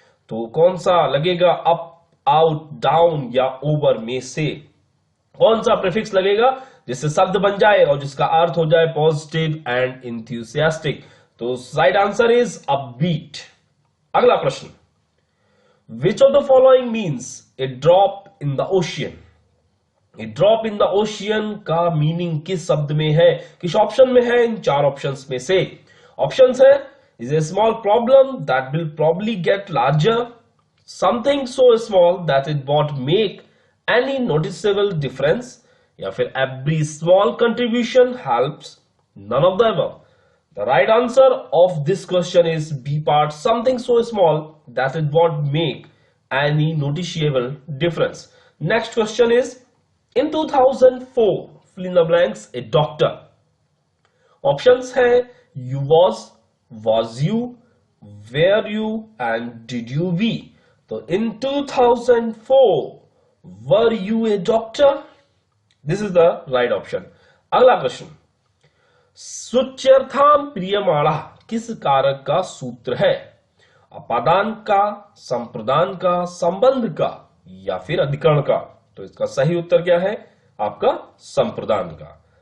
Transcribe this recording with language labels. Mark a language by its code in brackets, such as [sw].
[hi] तो कौन सा लगेगा? अप, आउट, डाउन या ओवर में से कौन सा प्रीफिक्स लगेगा जिससे शब्द बन जाए और जिसका अर्थ हो जाए [en] Positive and enthusiastic? तो right answer is upbeat. [hi] अगला प्रश्न, [en] Which of the following means a drop in the ocean. A drop in the ocean [hi] का मीनिंग किस शब्द में है? किस ऑप्शन में है? इन चार ऑप्शंस में से। ऑप्शंस है, [en] is a small problem that will probably get larger, something so small that it won't make any noticeable difference, [hi] या फिर [en] every small contribution helps, none of the above। The right answer of this question is B part, something so small that it won't make any noticeable difference। Next question is, in 2004 fill in the blanks a doctor। Options है, you was you, were you and did you be। तो in 2004 were you a doctor? This is the right option। [hi] अगला प्रश्न, [sa] सुच्यर्थाम प्रियमाणा [hi] किस कारक का सूत्र है? अपादान का, संप्रदान का, संबंध का या फिर अधिकरण का। तो इसका सही उत्तर क्या है? आपका संप्रदान का।